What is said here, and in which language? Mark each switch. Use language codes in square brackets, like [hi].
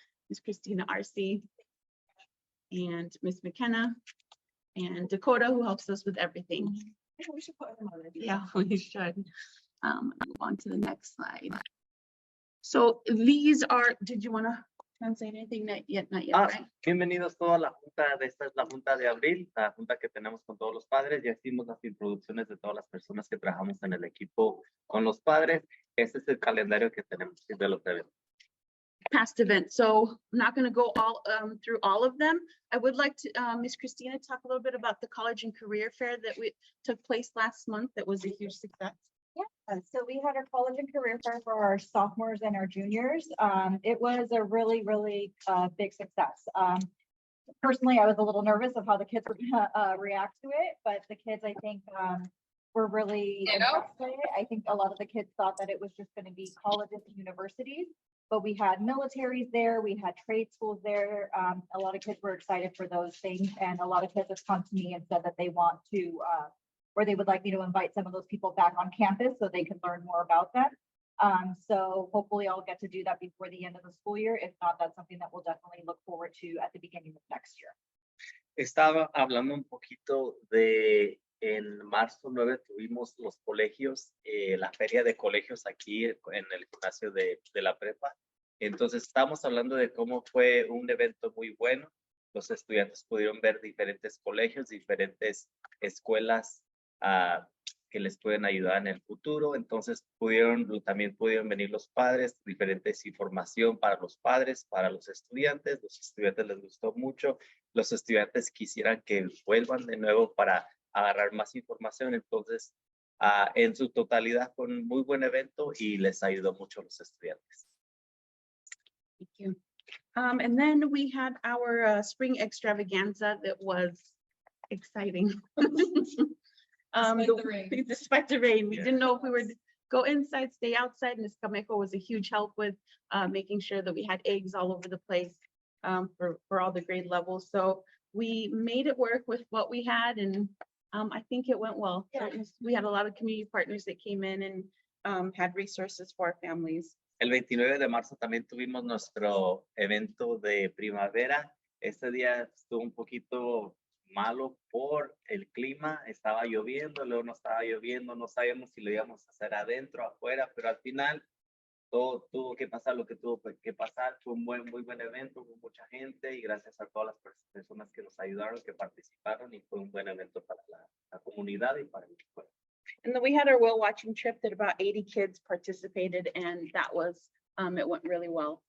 [en] Miss Cristina Arce, and Miss McKenna, and Dakota, who helps us with everything. We should put them on it. Yeah, we should. Move on to the next slide. So these are, did you want to translate anything? Not yet, right? [es] Bienvenidos todos a la junta. Esta es la junta de abril, la junta que tenemos con todos los padres. Ya hicimos las introducciones de todas las personas que trabajamos en el equipo con los padres. Este es el calendario que tenemos de los eventos. [en] Past events. So I'm not going to go all through all of them. I would like to, Miss Cristina, talk a little bit about the college and career fair that took place last month. That was a huge success. Yeah, so we had our college and career fair for our sophomores and our juniors. It was a really, really big success. Personally, I was a little nervous of how the kids were gonna react to it, but the kids, I think, were really impressed by it. I think a lot of the kids thought that it was just going to be colleges and universities, but we had militaries there, we had trade schools there. A lot of kids were excited for those things, and a lot of kids have come to me and said that they want to, or they would like me to invite some of those people back on campus so they can learn more about that. So hopefully I'll get to do that before the end of the school year. If not, that's something that we'll definitely look forward to at the beginning of next year. [es] Estaba hablando un poquito de, en marzo 9 tuvimos los colegios, la feria de colegios aquí en el gimnasio de la prepa. Entonces estamos hablando de cómo fue un evento muy bueno. Los estudiantes pudieron ver diferentes colegios, diferentes escuelas que les pueden ayudar en el futuro. Entonces también pudieron venir los padres, diferentes información para los padres, para los estudiantes. Los estudiantes les gustó mucho. Los estudiantes quisieran que vuelvan de nuevo para agarrar más información. Entonces, en su totalidad fue un muy buen evento y les ayudó mucho a los estudiantes. [en] Thank you. And then we had our spring extravaganza that was exciting. Despite the rain, we didn't know if we would go inside, stay outside. Ms. Camejo was a huge help with making sure that we had eggs all over the place for all the grade levels. So we made it work with what we had, and I think it went well. Yeah. We had a lot of community partners that came in and had resources for our families. [es] El 29 de marzo también tuvimos nuestro evento de primavera. Este día estuvo un poquito malo por el clima. Estaba lloviendo, luego no estaba lloviendo. No sabíamos si lo íbamos a hacer adentro o afuera, pero al final todo tuvo que pasar lo que tuvo que pasar. Fue un muy buen evento, con mucha gente, y gracias a todas las personas que nos ayudaron, que participaron, y fue un buen evento para la comunidad y para la escuela. [en] And then we had our whale watching trip that about 80 kids participated, and that was, it went really well.